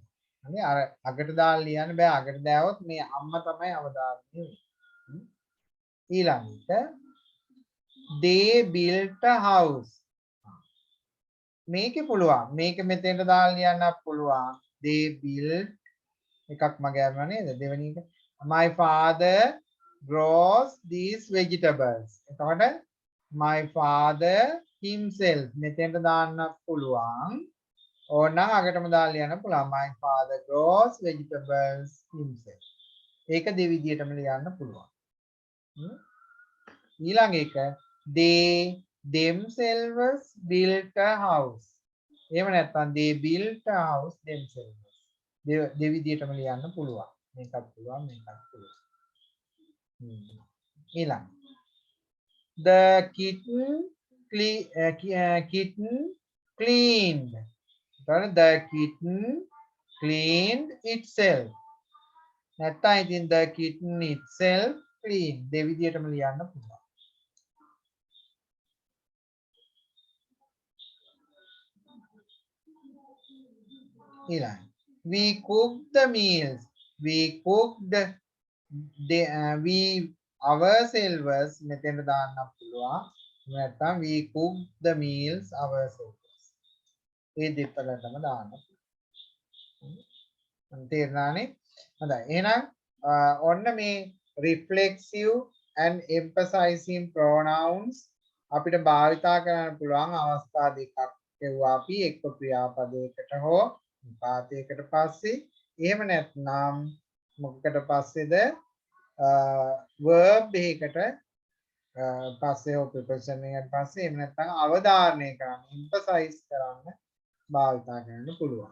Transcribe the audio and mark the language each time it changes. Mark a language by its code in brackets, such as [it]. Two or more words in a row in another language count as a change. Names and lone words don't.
[si] හරි? අර අගට දාලා ලියන්න බෑ. අගට දාවොත් මේ අම්මා තමයි අවධාරණය වෙන්නේ. [en] ඊළඟට they built a house. [si] මේකේ පුළුවන්. මේක මෙතෙන්ට දාලා ලියන්නත් පුළුවන්. [en] They built [si] එකක් මගේ අරනවා නේද දෙවෙනි එක [en] my father grows these vegetables [si] එතකොට [en] my father himself [si] මෙතෙන්ට දාන්න පුළුවන් ඕනනම් අගටම දාලා ලියන්න පුළුවන් [en] my father grows vegetables himself [si] ඒක දෙවිදියටම ලියන්න පුළුවන් [en] ඊළඟ එක they themselves built a house [si] එහෙම නැත්නම් [en] they built a house themselves [si] දෙවිදියටම ලියන්න පුළුවන්. මේකත් පුළුවන් මේකත් පුළුවන්. ඊළඟ. [en] The kitten cleaned. The kitten cleaned itself. [si] නැත්නම් ඉතින් [en] the kitten itself cleaned. [si] දෙවිදියටම ලියන්න පුළුවන්. ඊළඟ. [en] We cooked the meals. We cooked we ourselves [si] මෙතෙන්ට දාන්න පුළුවන්. [en] නැත්නම් we cooked the meals ourselves. [si] මේ දෙපළටම දාන්න පුළුවන්. තේරුණානේ? හොඳයි. එහෙනම් ඔන්න මේ [en] reflexive and emphasizing pronouns [si] අපිට භාවිතා කරන්න පුළුවන් අවස්ථා දෙකක් කියුවා අපි එක්ක ක්‍රියාපදයකට හෝ පාතයකට පස්සේ එහෙම නැත්නම් මොකකට පස්සේද verb එකකට පස්සේ හෝ preposition එකකට පස්සේ එහෙම නැත්නම් අවධාරණය කරන්න emphasize කරන්න භාවිතා කරන්න පුළුවන්.